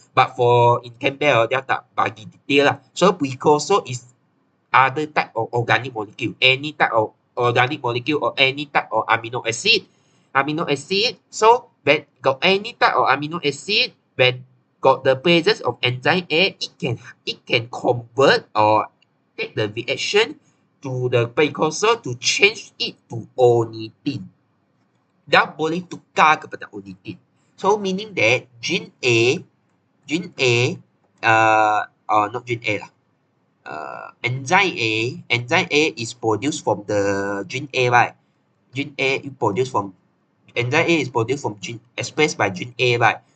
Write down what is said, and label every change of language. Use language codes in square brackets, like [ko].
[en] But for in Campbell, [ms] dia tak bagi detail lah. [en] So precursor is other type of organic molecule, any type of organic molecule or any type of amino acid. So when got any type of amino acid, when got the presence of enzyme A, it can convert or take the reaction to the precursor to change it to ornithine. [ms] Dia boleh tukar kepada ornithine. [en] So meaning that gene A, not gene A lah. Enzyme A is produced from the gene A, right? Gene A is produced from enzyme A is produced from gene expressed by gene A, right?